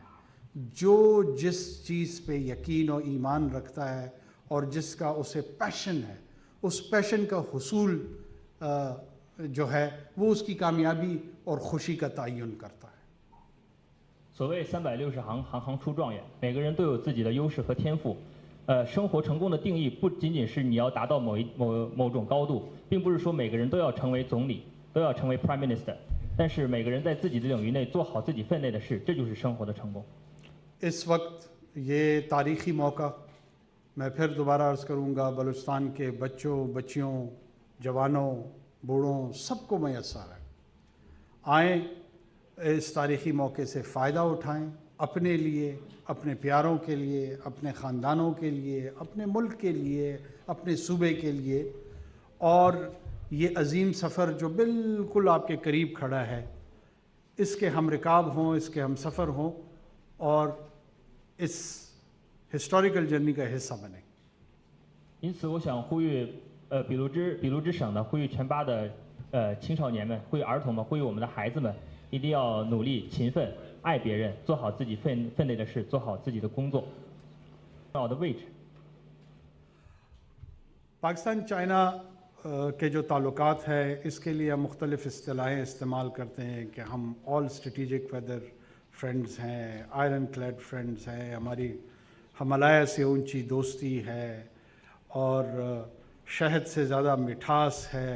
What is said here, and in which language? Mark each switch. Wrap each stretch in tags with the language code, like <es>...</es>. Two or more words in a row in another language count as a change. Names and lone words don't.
<ur>جو جس چیز پے یقین اور ایمان رکھتا ہے اور جس کا اسے پیشن ہے، اس پیشن کا حصول جو ہے وہ اس کی کامیابی اور خوشی کا تعین کرتا ہے.</ur> <zh>所谓360行，行行出状元。每个人都有自己的优势和天赋。生活成功的定义不仅仅是你要达到某种高度，并不是说每个人都要成为总理，都要成为</zh> <en>Prime Minister。</en> <zh>但是每个人在自己的领域内做好自己分内的事，这就是生活的成功。</zh> <ur>اس وقت یہ تاریخی موقع میں پھر دوبارہ عرض کروں گا، بلوچستان کے بچوں، بچیوں، جوانوں، بوڑھوں سب کو میسر ہے. آئیں، اس تاریخی موقع سے فائدہ اٹھائیں، اپنے لیے، اپنے پیاروں کے لیے، اپنے خاندانوں کے لیے، اپنے ملک کے لیے، اپنے صوبے کے لیے، اور یہ عظیم سفر جو بالکل آپ کے قریب کھڑا ہے، اس کے ہم رکاب ہوں، اس کے ہم سفر ہوں اور اس</ur> <en>historical journey</en> <ur>کا حصہ بنے.</ur> <zh>因此，我想呼吁比卢之省的，呼吁全巴的青少年们，呼吁儿童们，呼吁我们的孩子们，一定要努力、勤奋、爱别人，做好自己分内的事，做好自己的工作。重要的位置。</zh> <ur>پاکستان چائنا کے جو تعلقات ہے، اس کے لیے ہم مختلف اصطلاحیں استعمال کرتے ہیں کہ ہم</ur> <en>all strategic weather friends</en> <ur>ہیں,</ur> <en>iron clad friends</en> <ur>ہیں، ہماری ہمالیہ سے اونچی دوستی ہے اور شہد سے زیادہ مٹھاس ہے.</ur>